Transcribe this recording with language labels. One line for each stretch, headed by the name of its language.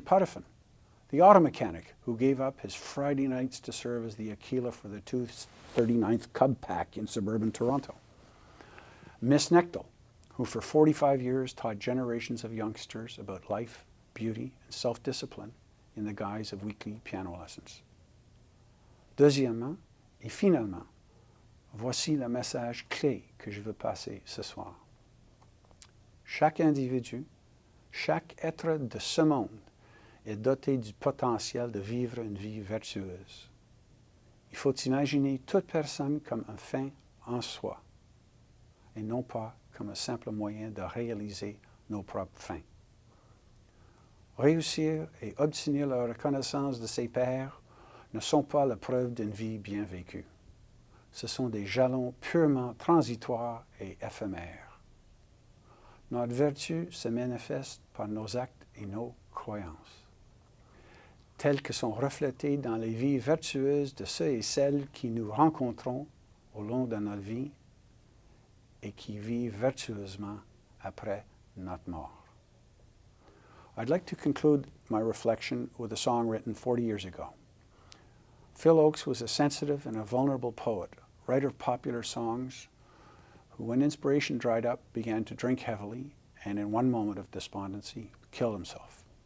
English: Puddifin, the auto mechanic who gave up his Friday nights to serve as the Aquila for the 239th Cub Pack in suburban Toronto. Miss Nechtel, who for 45 years taught generations of youngsters about life, beauty, and self-discipline in the guise of weekly piano lessons.
French: Deuxièmement, et finalement, voici le message clé que je veux passer ce soir. Chaque individu, chaque être de ce monde est doté du potentiel de vivre une vie vertueuse. Il faut imaginer toute personne comme un fin en soi, et non pas comme un simple moyen de réaliser nos propres fins. Réussir et obtenir la reconnaissance de ses pairs ne sont pas la preuve d'une vie bien vécue. Ce sont des jalons purement transitoires et éphémères. Notre vertu se manifeste par nos actes et nos croyances, telles que sont reflétées dans les vies vertueuses de ceux et celles qui nous rencontrons au long de notre vie et qui vivent vertueusement après notre mort.
English: I'd like to conclude my reflection with a song written 40 years ago. Phil Oakes was a sensitive and a vulnerable poet, writer of popular songs, who, when inspiration dried up, began to drink heavily and, in one moment of despondency, killed himself.